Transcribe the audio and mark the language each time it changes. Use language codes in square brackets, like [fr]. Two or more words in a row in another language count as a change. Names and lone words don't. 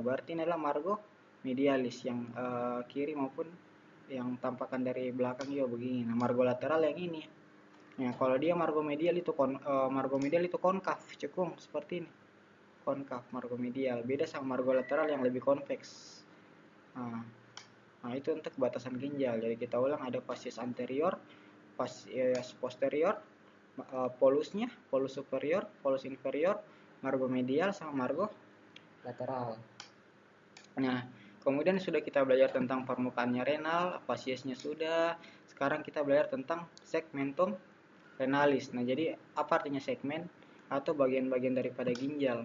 [id] Berarti ini adalah [la] margo medialis [id] yang kiri maupun yang tampakan dari belakang juga begini. Nah, [la] margo lateral [id] yang ini. Nah, kalau dia [la] margo medial [id] itu konkav, cekung seperti ini. [la] Konkav margo medial. [id] Beda sama [la] margo lateral [id] yang lebih konveks. Nah, itu untuk batasan ginjal. Jadi kita ulang, ada [la] facies anterior, facies posterior, [id] polusnya, [la] polus superior, polus inferior, margo medial, [id] sama [la] margo lateral. [id] Nah, kemudian sudah kita belajar tentang permukaannya renal, fasiesnya sudah. Sekarang kita belajar tentang [la] segmentum renalis. [id] Nah, jadi apa artinya segmen atau bagian-bagian daripada ginjal?